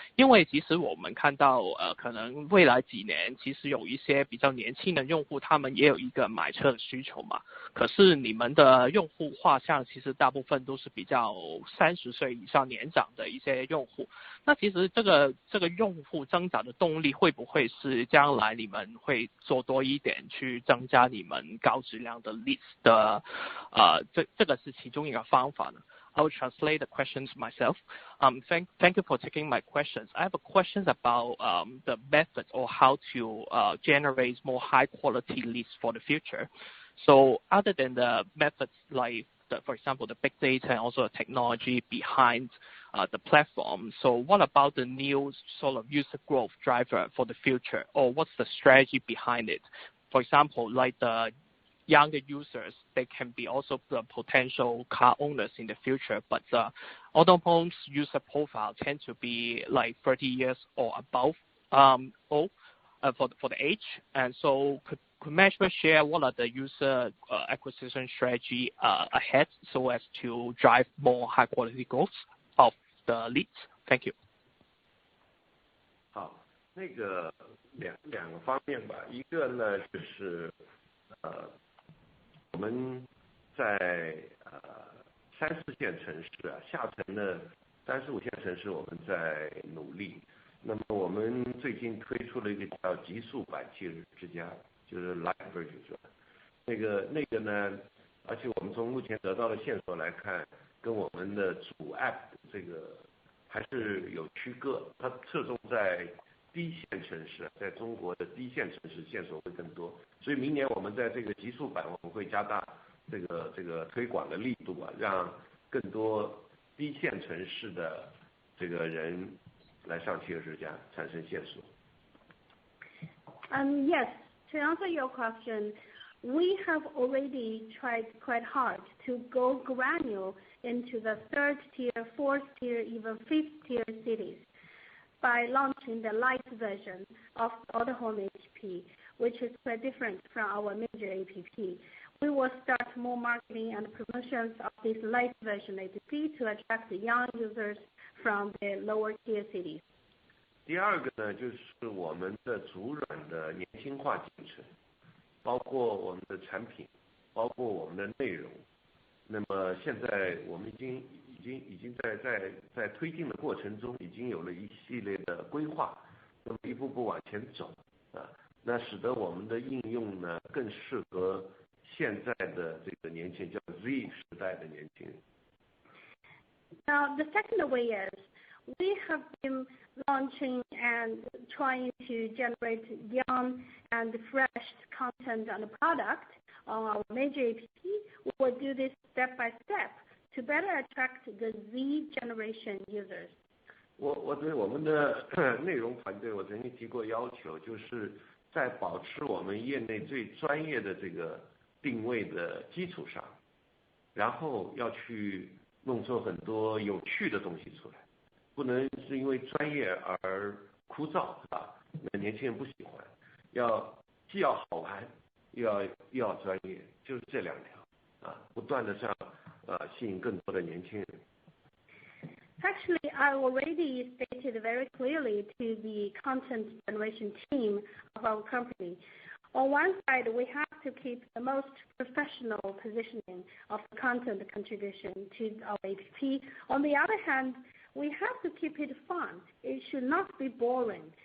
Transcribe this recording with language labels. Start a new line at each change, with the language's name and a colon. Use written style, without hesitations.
Chinese: 因为其实我们看到可能未来几年其实有一些比较年轻的用户，他们也有一个买车的需求嘛，可是你们的用户画像其实大部分都是比较30岁以上年长的一些用户，那其实这个用户增长的动力会不会是将来你们会做多一点去增加你们高质量的 list 的这个是其中一个方法呢？
English: I will translate the questions myself. Thank you for taking my questions. I have a questions about the methods or how to generate more high quality leads for the future. So other than the methods like for example, the big data and also the technology behind the platform. So what about the new sort of user growth driver for the future, or what's the strategy behind it? For example, like the younger users, they can be also the potential car owners in the future, but Autohome's user profile tend to be like 30 years or above old for the age, and so could management share what are the user acquisition strategy ahead so as to drive more high quality growth of the leads? Thank you.
Chinese: 好，那个两个方面吧，一个呢就是我们在3、4线城市啊，下沉的3、4、5线城市我们在努力。那么我们最近推出了一个叫极速版七日之家，就是
English: Light Version
Chinese: 是吧？那个呢，而且我们从目前得到的线索来看，跟我们的主 App 这个还是有区隔，它侧重在低线城市，在中国的低线城市线索会更多，所以明年我们在这个极速版我们会加大这个推广的力度啊，让更多低线城市的这个人来上七日之家产生线索。
English: Yes, to answer your question, we have already tried quite hard to go granular into the 3rd tier, 4th tier, even 5th tier cities by launching the light version of Autohome APP, which is quite different from our major APP. We will start more marketing and promotions of this light version APP to attract the young users from the lower tier cities.
Chinese: 第二个呢，就是我们的主软的年轻化进程，包括我们的产品，包括我们的内容。那么现在我们已经在推进的过程中，已经有了一系列的规划，那么一步步往前走啊，那使得我们的应用呢更适合现在的这个年轻人，叫 Z 时代的年轻人。
English: Now, the second way is we have been launching and trying to generate young and fresh content and product on our major APP. We will do this step by step to better attract the Z generation users.
Chinese: 我对我们的内容团队，我曾经提过要求，就是在保持我们业内最专业的这个定位的基础上，然后要去弄出很多有趣的东西出来，不能是因为专业而枯燥，是吧？那年轻人不喜欢，既要好玩，又要专业，就是这两条啊，不断的这样吸引更多的年轻人。
English: Actually, I already stated very clearly to the content generation team of our company. On one side, we have to keep the most professional positioning of the content contribution to our APP. On the other hand, we have to keep it fun. It should not be boring.